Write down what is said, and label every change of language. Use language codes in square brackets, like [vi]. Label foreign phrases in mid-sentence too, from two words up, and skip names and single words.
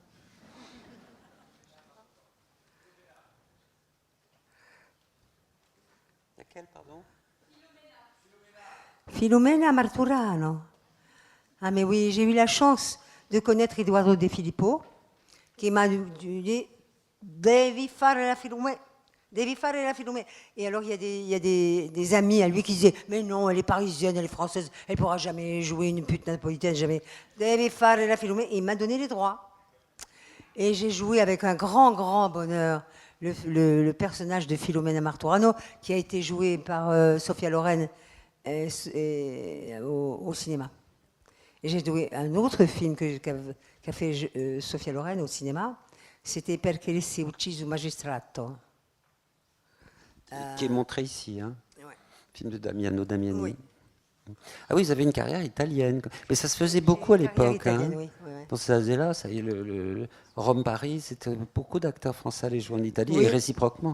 [fr] Laquelle, pardon? Filomena Marturano. Ah mais oui, j'ai eu la chance de connaître Eduardo De Filippo, qui m'a dit « [it] Devi fare la Filomena ». Devi fare la Filomena. [fr] Et alors, il y a des amis à lui qui disaient « Mais non, elle est parisienne, elle est française, elle ne pourra jamais jouer une pute napolitaine, jamais. [it] Devi fare la Filomena ». [fr] Et il m'a donné les droits. Et j'ai joué avec un grand, grand bonheur le personnage de Filomena Marturano, qui a été joué par Sophia Loren au cinéma. Et j'ai joué un autre film qu'a fait Sophia Loren au cinéma, c'était Perché si ucciso magistrato. Qui est montré ici, hein. Ouais. Film de Damiano Damiani. Oui. Ah oui, ils avaient une carrière italienne. Mais ça se faisait beaucoup à l'époque. Hein. Oui, ouais. Dans ces années-là, ça y est, le Rome-Paris, c'était beaucoup d'acteurs français allaient jouer en Italie, Oui. et réciproquement.